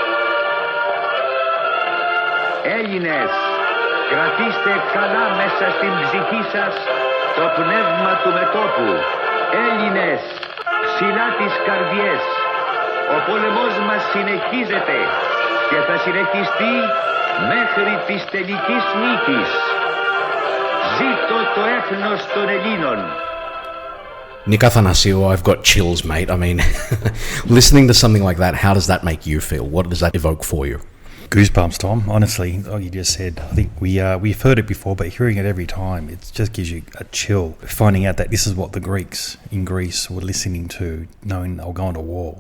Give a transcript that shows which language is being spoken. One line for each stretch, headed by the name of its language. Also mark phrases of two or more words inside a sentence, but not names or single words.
Greek: Έλληνες, κρατήστε καλά μέσα στην ψυχή σας το πνεύμα του μετώπου. Έλληνες, ψηλά τις καρδιές. Ο πόλεμος μας συνεχίζεται και θα συνεχιστεί μέχρι της τελικής νίκης. Ζήτω το έθνος των Ελλήνων.
English: Nick Athanasiou, I've got chills, mate. I mean, listening to something like that, how does that make you feel? What does that evoke for you? Goosebumps, Tom. Honestly, like you just said, I think we've heard it before, but hearing it every time, it just gives you a chill. Finding out that this is what the Greeks in Greece were listening to, knowing they were going to war.